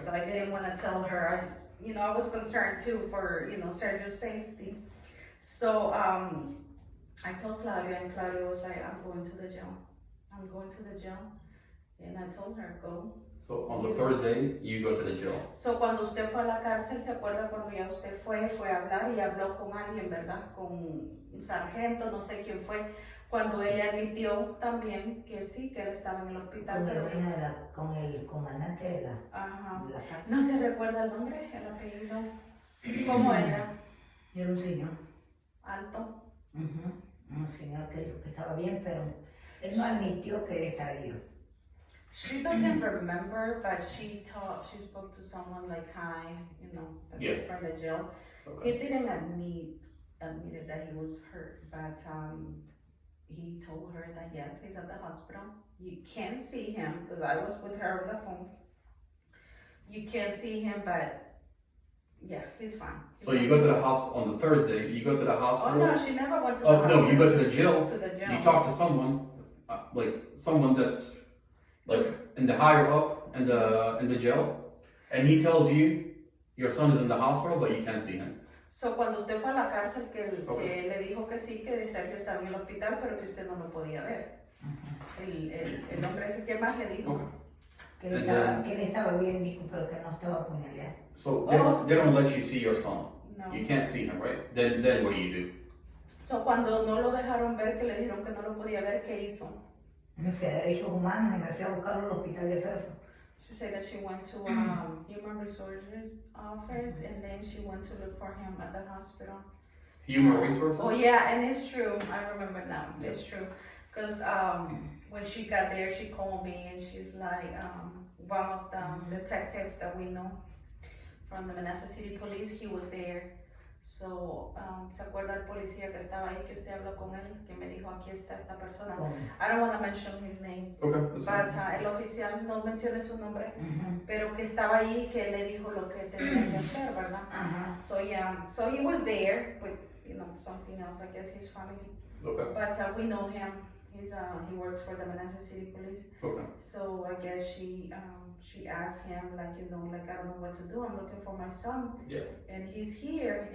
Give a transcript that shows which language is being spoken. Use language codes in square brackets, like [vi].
[en] so I didn't want to tell her. I was concerned too for, Sergio's safety. So, I told Claudia, and Claudia was like, I'm going to the jail. I'm going to the jail. And I told her, go. So on the third day, you go to the jail. [es] So, cuando usted fue a la cárcel, ¿se acuerda cuando ya usted fue a hablar y habló con alguien, verdad? Con un sargento, no sé quién fue, cuando él le admitió también que sí, que él estaba en el hospital, Con el, pero que... dueño de con el comandante Ajá. de la casa. ¿No se recuerda el nombre, el apellido? ¿Cómo era? Era un señor. Alto. Un señor que dijo que estaba bien, pero él no admitió que él estaba bien. [en] She doesn't remember, but she spoke to someone like, hi, you know, Yeah. from the jail. Okay. He didn't admitted that he was hurt, but he told her that yes, he's at the hospital. You can't see him, because I was with her on the phone. You can't see him, but yeah, he's fine. So you go to the hospital on the third day. You go to the Oh hospital. no, she never went to the Oh hospital. no, you go to the jail. To the jail. You talk to someone, like someone that's like in the higher up in the jail, and he tells you your son is in the hospital, but you can't see him. [es] So, cuando usted fue a la cárcel, que [en] Okay. [es] le dijo que sí, que Sergio estaba en el hospital, pero que usted no lo podía ver. El hombre ese, ¿qué más le dijo? [en] Okay. [es] Que él estaba bien, dijo, pero que no estaba apuñaleado. [en] So they don't let you see your son. No. You can't see him, right? Then what do you do? [es] So, cuando no lo dejaron ver, que le dijeron que no lo podía ver, ¿qué hizo? Me fui a Derechos Humanos y me fui a buscarlo al hospital de Fairfield. [en] She said that she went to Human Resources office, and then she went to look for him at the hospital. Human resources. Oh yeah, and it's true. I remember now. It's true. Because when she got there, she called me and she's like, one of the detectives that we know from the Manassas City Police, he was there. [es] So, ¿se acuerda el policía que estaba ahí, que usted habló con él, que me dijo, aquí está esta persona? [en] I don't want to mention his name. Okay, that's But fine. [es] el oficial, no mencione su nombre, pero que estaba ahí, que él le dijo lo que tenía que hacer, ¿verdad? [en] So yeah, so he was there with, you know, something else, I guess his family. Okay. But we know him. He works for the Manassas City Police. Okay. So I guess she asked him, like, you know, like, I don't know what to do. I'm looking for my son. Yeah. And he's here.